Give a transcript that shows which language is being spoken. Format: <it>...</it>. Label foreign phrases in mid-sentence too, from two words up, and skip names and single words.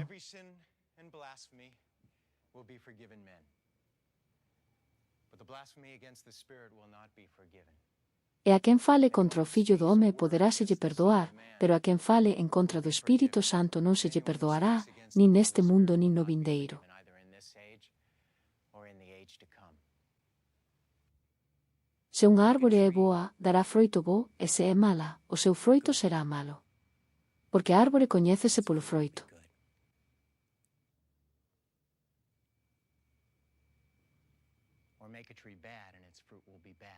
<en>Every sin and blasphemy will be forgiven men. But the blasphemy against the Spirit will not be forgiven.</en> <gl>E a quen fale contra o Fillo do home poderáselle perdoar, pero a quen fale en contra do Espírito Santo non se lle perdoará, nin neste mundo nin no vindeiro.</gl> <en>Either in this age or in the age to come.</en> <gl>Se unha árbore é boa, dará froito bo, e se é mala, o seu froito será malo. Porque a árbore coñécese polo froito.</gl> <en>Or make a tree bad and its fruit will be bad.</en>